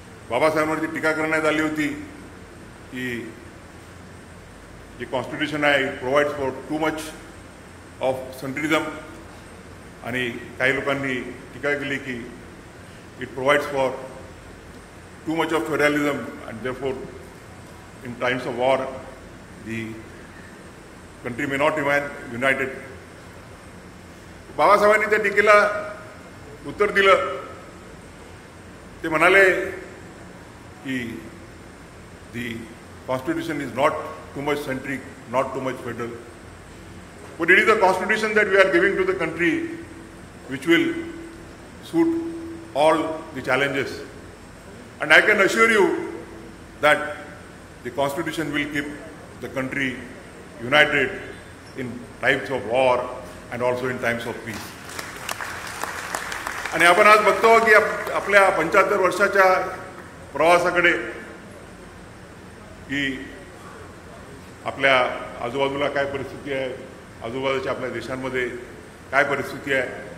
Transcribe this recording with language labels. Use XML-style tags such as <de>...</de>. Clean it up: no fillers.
<mr>बाबासाहेबांवरती टीका करण्यात आली होती की जे कॉन्स्टिट्यूशन आहे</mr> <en>it provides for too much of centralism,</en> <mr>आणि काही लोकांनी टीका केली की</mr> <en>It provides for too much of federalism and therefore in times of war the country may not remain united.</en> <mr>बाबासाहेबांनी त्या टीकेला उत्तर दिलं. ते म्हणाले की</mr> <en>the constitution is not too much centric, not too much federal, but it is a constitution that we are giving to the country which will suit all the challenges, and I can assure you that the constitution will keep the country united in times of war and also in times of peace.</en> <mr>आणि आपण आज बघतो की आपल्या 75 वर्षाच्या प्रवासाकडे की आपल्या आजूबाजूला काय परिस्थिती आहे, आजूबाजूच्या आपल्या देशांमध्ये काय परिस्थिती आहे,</mr>